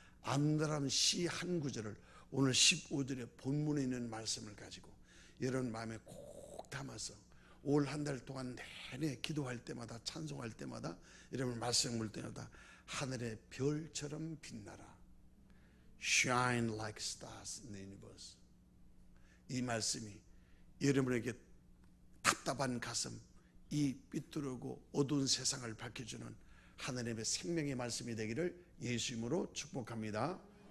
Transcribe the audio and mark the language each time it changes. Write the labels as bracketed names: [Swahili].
[Korean] 아름다운 시 한 구절을 오늘 15절의 본문에 있는 말씀을 가지고 여러분 마음에 꼭 담아서 올 한 달 동안 내내 기도할 때마다 찬송할 때마다 여러분 말씀 볼 때마다 하늘의 별처럼 빛나라. [English] Shine like stars in the universe. [Korean] 이 말씀이 여러분에게 답답한 가슴, 이 삐뚤고 어두운 세상을 밝혀주는 하나님의 생명의 말씀이 되기를 예수 이름으로 축복합니다.